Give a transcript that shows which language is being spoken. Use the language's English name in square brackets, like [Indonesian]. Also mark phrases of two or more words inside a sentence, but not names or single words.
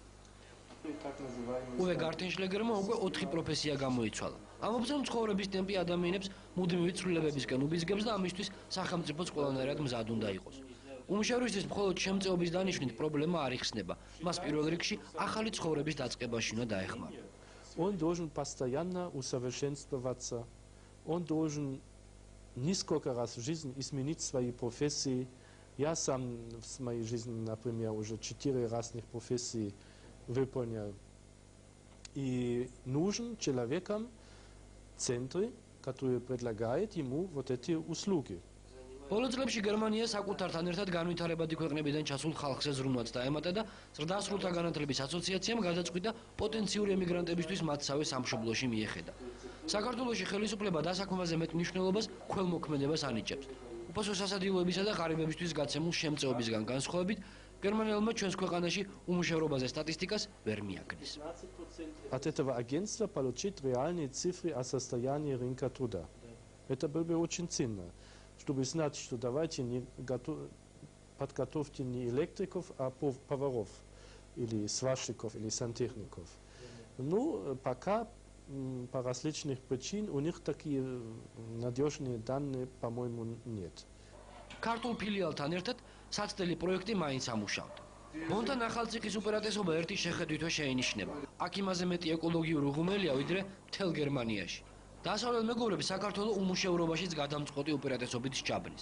[Georgian] უვე გარტენშლეგერმა უკვე 4 პროფესია გამოიცვალა. ამბობს, რომ ცხოვრების ტემპი ადამიანებს მუდმივი ცვლილებებისკენ უბიზგებს და ამისთვის სახელმწიფოც ყველანაირად მზად უნდა იყოს. უმშევრისთვის მხოლოდ შემწეობის დანიშვნით პრობლემა არ იხსნება. მას პირველ რიგში ახალი ცხოვრების დაწყებაში უნდა დაეხმარა. [Russian] Он должен постоянно усовершенствоваться. Он должен несколько раз в жизни изменить свои профессии. Я сам в своей жизни, например, уже 4 разных профессий выполнял. И нужен человеком центры, которые предлагают ему вот эти услуги. [Georgian] ბოლო წლებში გერმანია საკუთართან ერთად განვითარებადი ქვეყნებიდან ჩასულ ხალხზე ზრუნვაც დაემატა და ზრდასრულთა განათლების ასოციაციამ გადაწყვიტა პოტენციური ემიგრანტებისთვის მათსავე სამშობლოში მიეხედა. საქართველოში ხელისუფლება დასაქმებაზე მეტ მნიშვნელობას ქველმოქმედებას ანიჭებს. უფასო სასადილოებისა და ღარიბებისთვის გაცემულ შემწეობისგან განსხვავებით, გერმანელმა ჩვენს ქვეყანაში უმუშევრობაზე სტატისტიკას ვერ მიაგნეს. [Russian] От этого агентства получить реальные цифры о состоянии рынка труда. Это было бы очень ценно, чтобы знать, что давайте не подготовьте не электриков, а поваров, или сварщиков, или сантехников. Ну, пока по различным причинам у них такие надежные данные, по-моему, нет. [Georgian] ქართულ ფილიალთან ერთად საცდელი პროექტი მაინც ამუშავდა. მონთან ახალციხის უპირატესობა ერთი შეხედვითვე შეინიშნება. აქ იმაზე მეტი ეკოლოგიური ღუმელია, ვიდრე მთელ გერმანიაში. დასავლელ მეგობრები საქართველოს უმუშევრობაშიც გადამწყვეტი უპირატესობით სჭაბნის.